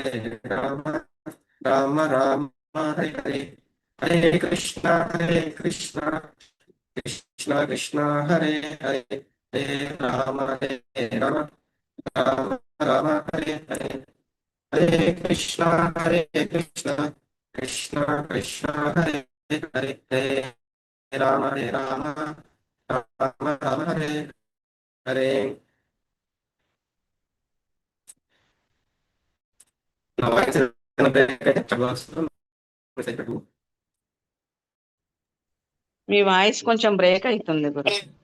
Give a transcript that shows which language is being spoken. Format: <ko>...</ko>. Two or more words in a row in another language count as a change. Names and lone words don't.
<sa>రామ హరే హరే హరే కృష్ణ కృష్ణ కృష్ణ హరే హరే హరే రామ రామ హరే హరే హరే కృష్ణ కృష్ణ కృష్ణ హరే హరే హరే రామ రామ హరే హరే.</sa> <te>నా వాయిస్ మీ వాయిస్ కొంచెం బ్రేక్ అవుతుంది గురు.</te>